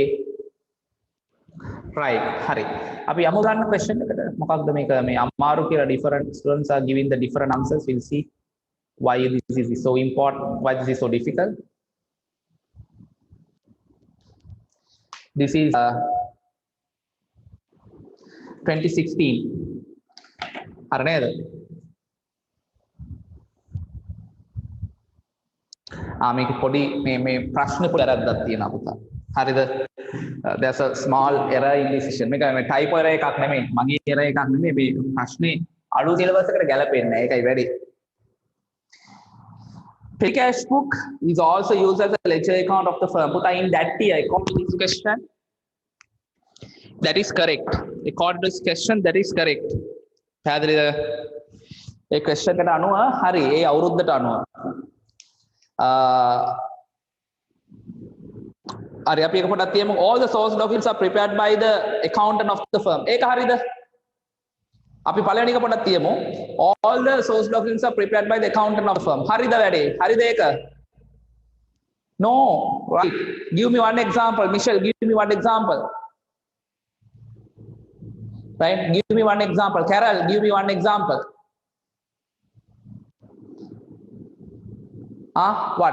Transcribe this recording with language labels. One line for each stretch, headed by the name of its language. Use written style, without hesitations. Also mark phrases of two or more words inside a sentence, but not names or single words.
English: Right, hurry.
Sinhala: අපි යමු ගන්න question එකට මොකක්ද මේක මේ අමාරු කියලා
English: different students are giving the different answers. We'll see why this is so important, why this is so difficult. This is 2016.
Sinhala: හරි නේද? මේක පොඩි මේ ප්‍රශ්න පොඩි වැරද්දක් තියෙනවා පුතා. හරිද?
English: There's a small error in this session.
Sinhala: මේක මේ
English: typo error
Sinhala: එකක් නෙමෙයි. මගේ error එකක් නෙමෙයි. මේ ප්‍රශ්නේ අලුත් syllabus එකට ගැලපෙන්නේ නැහැ. ඒකයි වැඩි.
English: Petty cash book is also used as a ledger account of the firm. Puta, in that year, according to this question, that is correct. According to this question, that is correct.
Sinhala: පැහැදිලිද? ඒ question එකට අනුව හරි. ඒ අවුරුද්දට අනුව. හරි අපි එක පොඩක් තියමු.
English: All the source documents are prepared by the accountant of the firm.
Sinhala: ඒක හරිද? අපි පළවෙනි එක පොඩක් තියමු.
English: All the source documents are prepared by the accountant of the firm.
Sinhala: හරිද වැඩේ? හරිද ඒක?
English: No. Right. Give me one example. Michelle, give me one example. Right? Give me one example. Carol, give me one example. What?